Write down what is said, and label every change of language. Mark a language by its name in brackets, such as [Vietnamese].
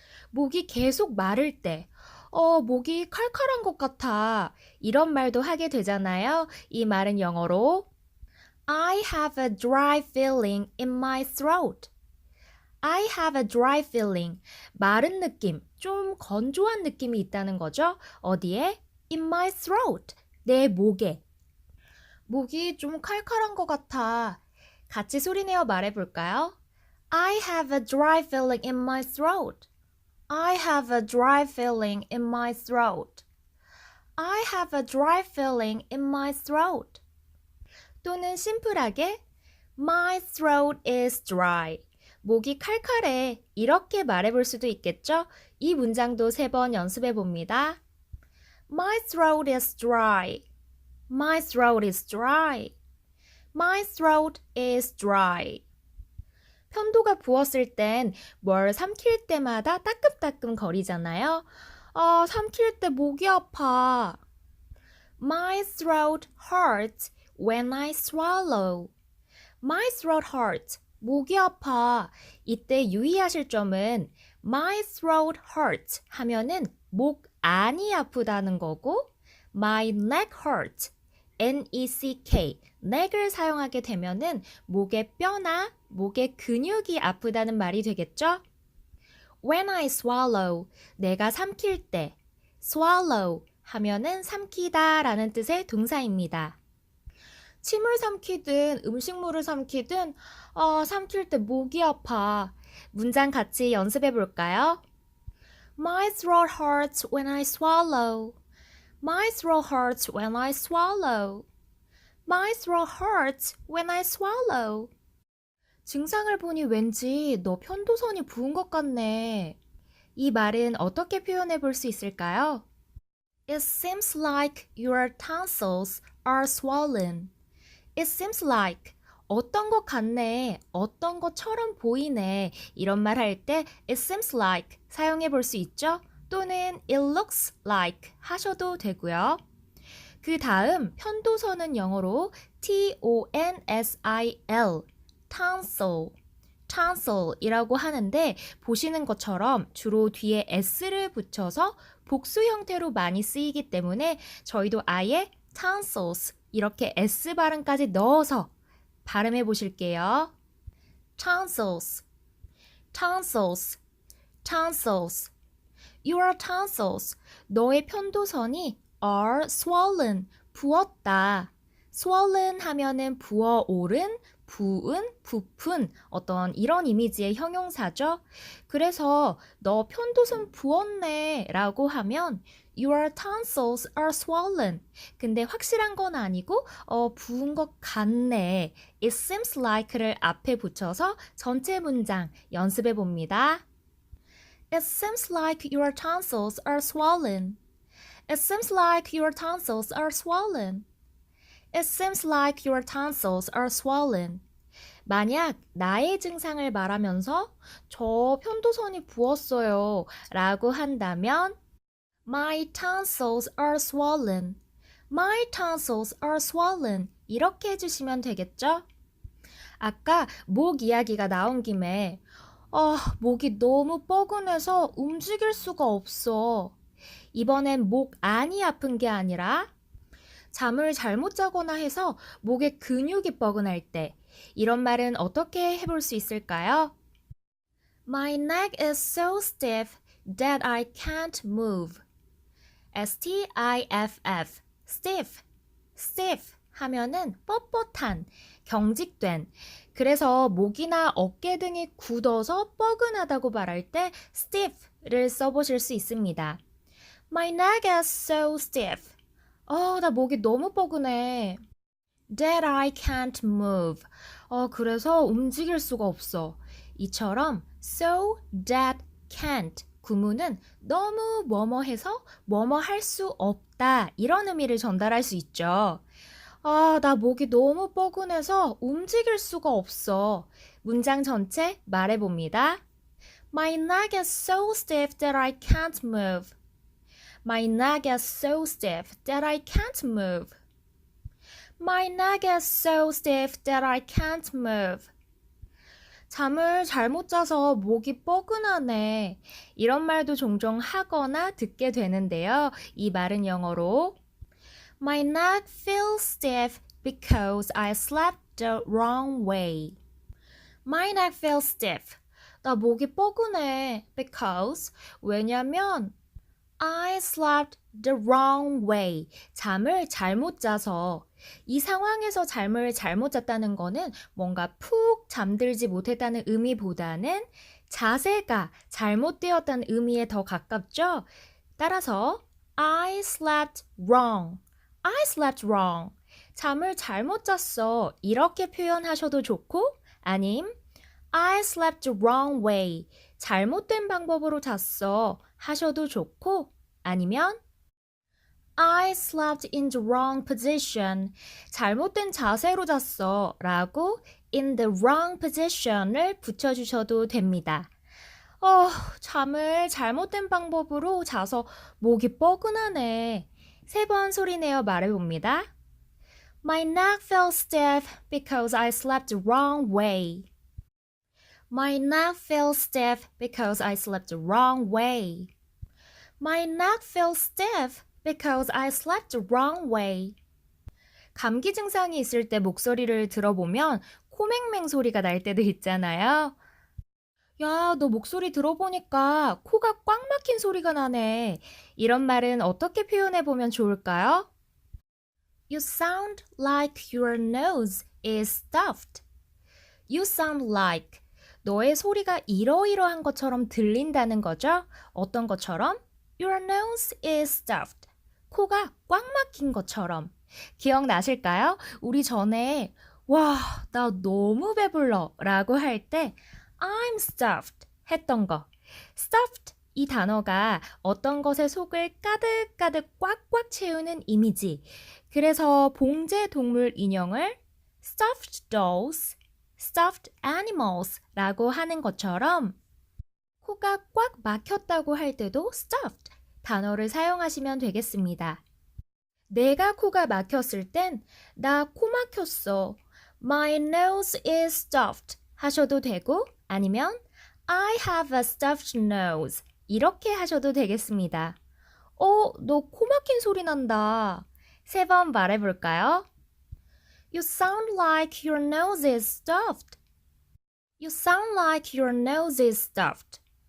[Korean] 목이 계속 마를 때 목이 칼칼한 것 같아. 이런 말도 하게 되잖아요. 이 말은 영어로 [English] I have a dry feeling in my throat. I have a dry feeling. [Korean] 마른 느낌, 좀 건조한 느낌이 있다는 거죠. 어디에? [English] In my throat. [Korean] 내 목에. 목이 좀 칼칼한 것 같아. 같이 소리내어 말해볼까요? [English] I have a dry feeling in my throat. I have a dry feeling in my throat. I have a dry feeling in my throat. [Korean] 또는 심플하게 [English] My throat is dry. [Korean] 목이 칼칼해. 이렇게 말해볼 수도 있겠죠? 이 문장도 3번 연습해 봅니다. [English] My throat is dry. My throat is dry. My throat is dry. [Korean] 편도가 부었을 땐 뭘 삼킬 때마다 따끔따끔 거리잖아요. 삼킬 때 목이 아파. [English] My throat hurts when I swallow. My throat hurts. [Korean] 목이 아파. 이때 유의하실 점은 [English] My throat hurts [Korean] 하면은 목 안이 아프다는 거고 [English] My neck hurts, [Korean] N-E-C-K, neck을 사용하게 되면은 목의 뼈나 목의 근육이 아프다는 말이 되겠죠? [English] When I swallow, [Korean] 내가 삼킬 때 swallow 하면은 삼키다 라는 뜻의 동사입니다. 침을 삼키든 음식물을 삼키든 삼킬 때 목이 아파. 문장 같이 연습해 볼까요? [English] My throat hurts when I swallow. My throat hurts when I swallow. My throat hurts when I swallow. [Korean] 증상을 보니 왠지 너 편도선이 부은 것 같네. 이 말은 어떻게 표현해 볼 수 있을까요? [English] It seems like your tonsils are swollen. It seems like [Korean] 어떤 것 같네, 어떤 것처럼 보이네 이런 말 할 때 [English] it seems like [Korean] 사용해 볼 수 있죠? 또는 [English] it looks like [Korean] 하셔도 되고요. 그 다음 편도선은 영어로 T-O-N-S-I-L tonsil, tonsil이라고 하는데 보시는 것처럼 주로 뒤에 s를 붙여서 복수 형태로 많이 쓰이기 때문에 저희도 아예 tonsils 이렇게 S 발음까지 넣어서 발음해 보실게요. [English] tonsils, tonsils, tonsils. Your tonsils, [Korean] 너의 편도선이 [English] are swollen, [Korean] 부었다. swollen 하면은 부어오른, 부은, 부푼 어떤 이런 이미지의 형용사죠. 그래서 너 편도선 부었네 라고 하면 [English] Your tonsils are swollen. [Korean] 근데 확실한 건 아니고 부은 것 같네. It seems like를 앞에 붙여서 전체 문장 연습해 봅니다. [English] It seems like your tonsils are swollen. It seems like your tonsils are swollen. It seems like your tonsils are swollen. [Korean] 만약 나의 증상을 말하면서 저 편도선이 부었어요 라고 한다면 [English] My tonsils are swollen. My tonsils are swollen. [Korean] 이렇게 해주시면 되겠죠? 아까 목 이야기가 나온 김에 목이 너무 뻐근해서 움직일 수가 없어. 이번엔 목 안이 아픈 게 아니라 잠을 잘못 자거나 해서 목의 근육이 뻐근할 때 이런 말은 어떻게 해볼 수 있을까요? [English] My neck is so stiff that I can't move. [Korean] S-T-I-F-F, stiff, stiff 하면은 뻣뻣한, 경직된. 그래서 목이나 어깨 등이 굳어서 뻐근하다고 말할 때 stiff를 써보실 수 있습니다. [English] My neck is so stiff. [Korean] 나 목이 너무 뻐근해. [English] That I can't move. [Korean] 그래서 움직일 수가 없어. 이처럼 so that can't 구문은 너무 뭐뭐해서 뭐뭐 할 수 없다 이런 의미를 전달할 수 있죠. 나 목이 너무 뻐근해서 움직일 수가 없어. 문장 전체 말해봅니다. [English] My neck is so stiff that I can't move. My neck is so stiff that I can't move. My neck is so stiff that I can't move. [Korean] 잠을 잘못 자서 목이 뻐근하네. 이런 말도 종종 하거나 듣게 되는데요. 이 말은 영어로 [English] My neck feels stiff because I slept the wrong way. My neck feels stiff. [Korean] 나 목이 뻐근해. [English] Because [Korean] 왜냐면 [English] I slept the wrong way. [Korean] 잠을 잘못 자서. 이 상황에서 잠을 잘못 잤다는 거는 뭔가 푹 잠들지 못했다는 의미보다는 자세가 잘못되었다는 의미에 더 가깝죠? 따라서 [English] I slept wrong. I slept wrong. [Korean] 잠을 잘못 잤어. 이렇게 표현하셔도 좋고 아님 [English] I slept the wrong way. [Korean] 잘못된 방법으로 잤어. 하셔도 좋고 아니면 [English] I slept in the wrong position. [Korean] 잘못된 자세로 잤어. 라고 [English] in the wrong position [Korean] 을 붙여주셔도 됩니다. 잠을 잘못된 방법으로 자서 목이 뻐근하네. 3번 소리내어 말해봅니다. [English] My neck felt stiff because I slept the wrong way. My neck feels stiff because I slept the wrong way. My neck feels stiff because I slept the wrong way. [Korean] 감기 증상이 있을 때 목소리를 들어보면 코맹맹 소리가 날 때도 있잖아요. 야, 너 목소리 들어보니까 코가 꽉 막힌 소리가 나네. 이런 말은 어떻게 표현해 보면 좋을까요? [English] You sound like your nose is stuffed. You sound like [Korean] 너의 소리가 이러이러한 것처럼 들린다는 거죠. 어떤 것처럼? [English] Your nose is stuffed. [Korean] 코가 꽉 막힌 것처럼. 기억나실까요? 우리 전에 와, 나 너무 배불러 라고 할 때 [English] I'm stuffed [Korean] 했던 거. stuffed 이 단어가 어떤 것의 속을 가득가득 꽉꽉 채우는 이미지. 그래서 봉제 동물 인형을 stuffed dolls, stuffed animals 라고 하는 것처럼 코가 꽉 막혔다고 할 때도 stuffed 단어를 사용하시면 되겠습니다. 내가 코가 막혔을 땐 나 코 막혔어. [English] My nose is stuffed [Korean] 하셔도 되고 아니면 [English] I have a stuffed nose [Korean] 이렇게 하셔도 되겠습니다. 너 코 막힌 소리 난다. 3번 말해볼까요? [English] You sound like your nose is stuffed. You sound like your nose is stuffed.